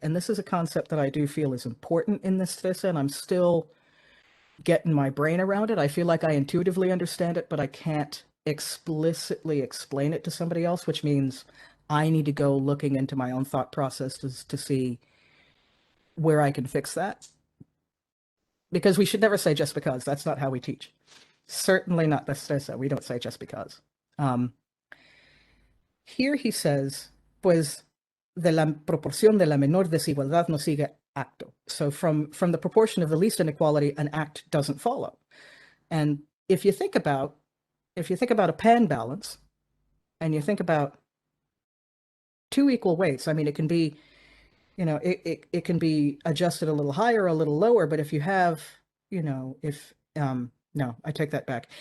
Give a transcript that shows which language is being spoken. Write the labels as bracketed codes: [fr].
[en] And this is a concept that I do feel is important in this thesis, and I'm still getting my brain around it. I feel like I intuitively understand it, but I can't explicitly explain it to somebody else, which means I need to go looking into my own thought process to see where I can fix that. Because we should never say just because. That's not how we teach. Certainly not Destreza. We don't say just because. Here he says, [es] pues de la proporción de la menor desigualdad no sigue acto. [en] So from the proportion of the least inequality, an act doesn't follow. And if you think about a pan balance, and you think about two equal weights, I mean, it can be, it can be adjusted a little higher, a little lower, but if you have, no, I take that back.